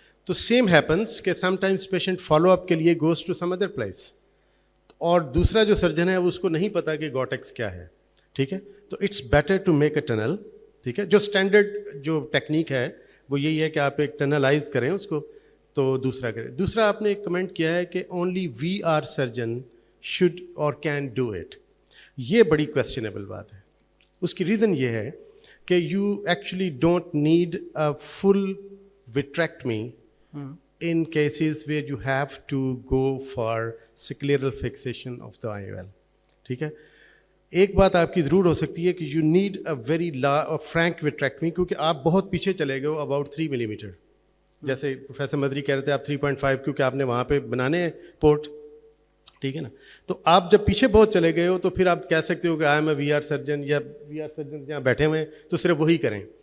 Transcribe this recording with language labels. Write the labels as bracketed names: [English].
[Urdu] تو same happens کہ [English] sometimes [Urdu] patient follow up کے لیے [English] goes to some other place, [Urdu] اور دوسرا جو سرجن ہے وہ اس کو نہیں پتا کہ گوٹیکس کیا ہے. ٹھیک ہے. تو [English] It's better to make a tunnel. [Urdu] ٹھیک ہے. جو اسٹینڈرڈ جو ٹیکنیک ہے وہ یہی ہے کہ آپ ایک ٹنلائز کریں اس کو, تو دوسرا کریں. دوسرا آپ نے ایک کمنٹ کیا ہے کہ only VR surgeon [English] should or can do it. [Urdu] یہ بڑی کویسچنیبل بات ہے. اس کی ریزن یہ ہے کہ [English] You actually don't need a full vitrectomy in cases where you have to go for scleral fixation of the IOL. [Urdu] ٹھیک ہے. ایک بات آپ کی ضرور ہو سکتی ہے کہ [English] you need a very frank vitrectomy, [Urdu] کیونکہ آپ بہت پیچھے چلے گئے ہو اباؤٹ 3 ملی میٹر. جیسے پروفیسر مدری کہہ رہے تھے آپ 3.5, کیونکہ آپ نے وہاں پہ بنانے ہیں پورٹ. ٹھیک ہے نا. تو آپ جب پیچھے بہت چلے گئے ہو تو پھر آپ کہہ سکتے ہو کہ [English] I am a VR surgeon, [Urdu] یا VR سرجن جہاں بیٹھے ہوئے ہیں تو صرف وہی کریں.